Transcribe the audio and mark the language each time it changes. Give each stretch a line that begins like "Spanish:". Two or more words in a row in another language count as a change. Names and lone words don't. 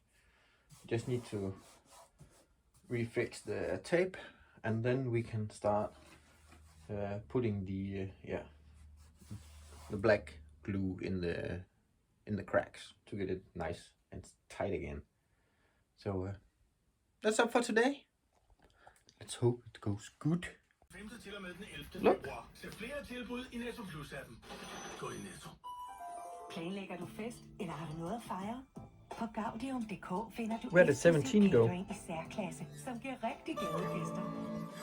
English: Just need to refix the tape, and then we can start putting the black glue in the cracks to get it nice and tight again. So that's up for today. Let's hope it goes good. Look.
Danish: Planlægger du fest, eller har du noget at fejre? På Gaudium.dk finder du
English: Where did 17 go?
Danish: catering i særklasse, som giver rigtig glade gæster.